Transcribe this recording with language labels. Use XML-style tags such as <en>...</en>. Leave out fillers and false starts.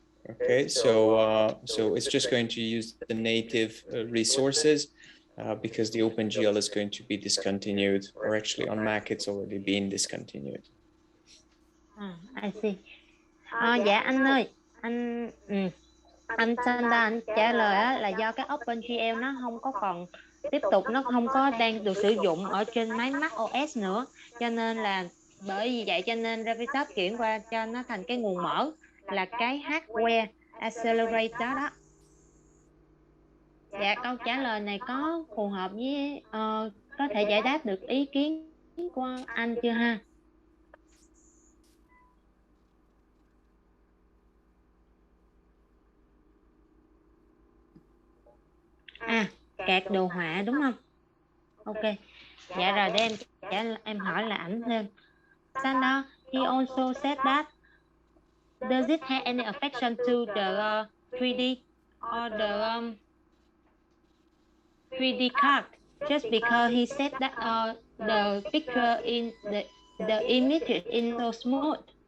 <en>Okay, so so it's just going to use the native resources because the OpenGL is going to be discontinued, or actually on Mac it's already been discontinued. I see.</en> <vi>Dạ anh ơi, anh Sanda anh trả lời á, là do cái OpenGL nó không có còn tiếp tục, nó không có đang được sử dụng ở trên máy Mac OS nữa, cho nên là bởi vì vậy cho nên Graphisoft chuyển qua cho nó thành cái nguồn mở là cái hardware accelerator đó. Dạ câu trả lời này có phù hợp với có thể giải đáp được ý kiến của anh chưa ha? Card đồ họa đúng không? Ok. Dạ rồi để em hỏi là ảnh thêm.</vi> <en>Sandra, he also said that does it have any affection to the 3D or the 3D card just because he said that the picture in the image is so smooth?</en>